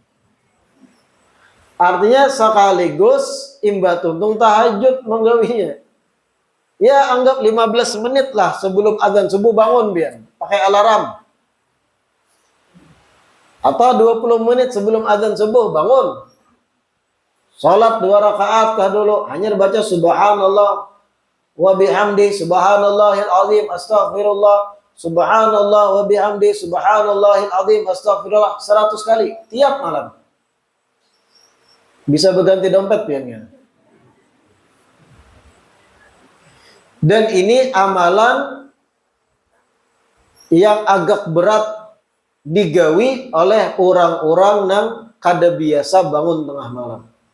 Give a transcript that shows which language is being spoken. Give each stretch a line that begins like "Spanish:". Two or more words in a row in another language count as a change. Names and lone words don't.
Banjar: Artinya sekaligus imba tuntung tahajud menggawinya. Ya anggap 15 menit lah sebelum adzan subuh bangun biar. Pakai alarm. Atau 20 menit sebelum adzan subuh bangun. Salat 2 rakaat kah dulu. Hanya baca
Arabic: سبحان الله وبحمده سبحان الله العظيم أستغفر الله. سبحان الله وبحمده سبحان الله العظيم أستغفر الله
Banjar: 100 kali tiap malam. Bisa berganti dompet piannya. Dan ini amalan yang agak berat digawi oleh orang-orang yang kada biasa bangun tengah malam.